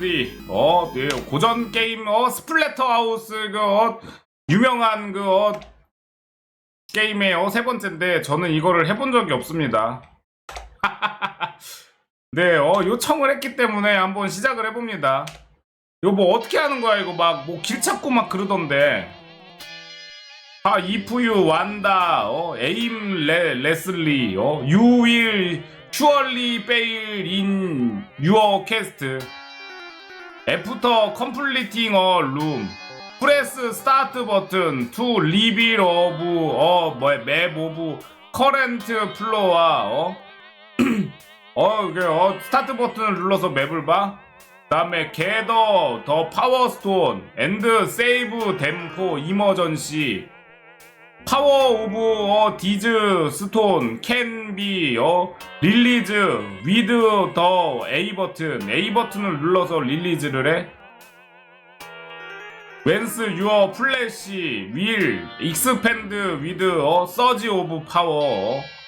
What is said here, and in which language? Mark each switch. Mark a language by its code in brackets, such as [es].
[ko] 네, 고전 게임, 스플래터 하우스, 유명한 게임의 세 번째인데, 저는 이거를 해본 적이 없습니다. 네, 요청을 했기 때문에 한번 시작을 해봅니다. 이거 뭐 어떻게 하는 거야? 이거 막, 길 찾고 막 그러던데. 이프유, 완다, 에임, 레슬리, [en] you will surely fail in your quest. After completing a room, press start button to reveal map of current floor. [ko] 이게 스타트 버튼을 눌러서 맵을 봐. 다음에 [en] gather the power stone and save them for emergency. Power of these stone can be released with the A [ko] 버튼. A 버튼을 눌러서 릴리즈를 해. Once your flash will expand with a surge of power.